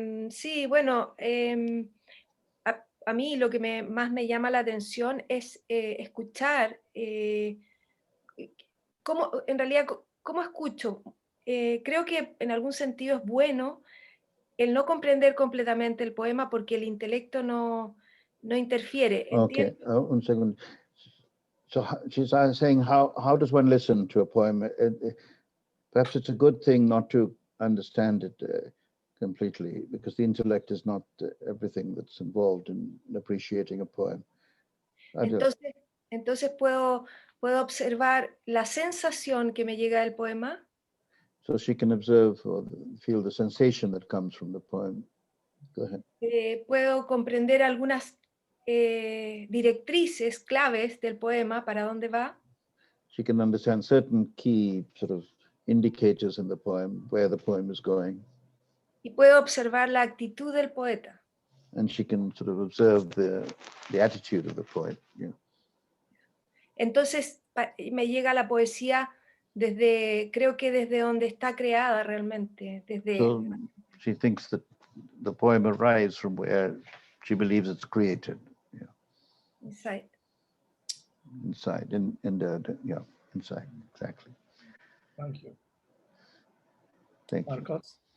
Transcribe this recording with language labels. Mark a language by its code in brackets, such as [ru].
[es] Sí, bueno, a mí lo que más me llama la atención es escuchar en realidad, cómo escucho. Creo que en algún sentido es bueno el no comprender completamente el poema porque el intelecto no interfiere. Okay, un segundo. [en] So she's saying, how does one listen to a poem? Perhaps it's a good thing not to understand it completely, because the intellect is not everything that's involved in appreciating a poem. [es] Entonces puedo observar la sensación que me llega del poema. [en] So she can observe or feel the sensation that comes from the poem. Go ahead. [es] Puedo comprender algunas directrices claves del poema, para dónde va. [en] She can understand certain key sort of indicators in the poem, where the poem is going. [es] Y puedo observar la actitud del poeta. [en] And she can sort of observe the attitude of the poet. Yeah. [es] Entonces me llega la poesía creo que desde donde está creada realmente. [en] So she thinks that the poem arrives from where she believes it's created. Yeah. Inside. Inside, yeah, inside, exactly. Thank you. Thank you. Marcos?